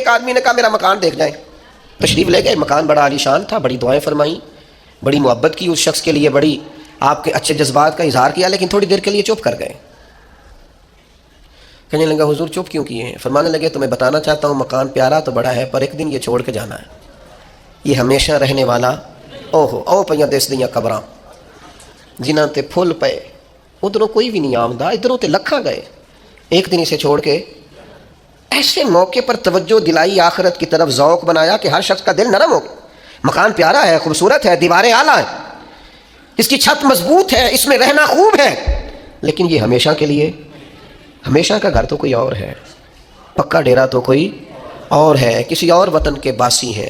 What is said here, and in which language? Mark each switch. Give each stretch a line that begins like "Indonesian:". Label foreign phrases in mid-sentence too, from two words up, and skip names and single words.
Urdu: ایک آدمی نے کہا میرا مکان دیکھ جائیں، تشریف لے گئے. مکان بڑا عالیشان تھا، بڑی دعائیں فرمائیں، بڑی محبت کی اس شخص کے لیے، بڑی آپ کے اچھے جذبات کا اظہار کیا، لیکن تھوڑی دیر کے لیے چپ کر گئے. کہنے لگا حضور چپ کیوں کیے ہیں؟ فرمانے لگے تمہیں بتانا چاہتا ہوں مکان پیارا تو بڑا ہے، پر ایک دن یہ چھوڑ کے جانا ہے، یہ ہمیشہ رہنے والا
Punjabi: او پیاں دس دیاں قبراں جنہاں تے پھل پے، ادھروں کوئی بھی نہیں آمدہ، ادھروں تے لکھاں گئے،
Urdu: ایک دن اسے چھوڑ کے. ایسے موقع پر توجہ دلائی، آخرت کی طرف ذوق بنایا کہ ہر شخص کا دل نرم ہو گیا. مکان پیارا ہے، خوبصورت ہے، دیواریں اعلیٰ ہیں، اس کی چھت مضبوط ہے، اس میں رہنا خوب ہے، لیکن یہ ہمیشہ کے لیے، ہمیشہ کا گھر تو کوئی اور ہے، پکا ڈیرا تو کوئی اور ہے، کسی اور وطن کے باسی ہیں.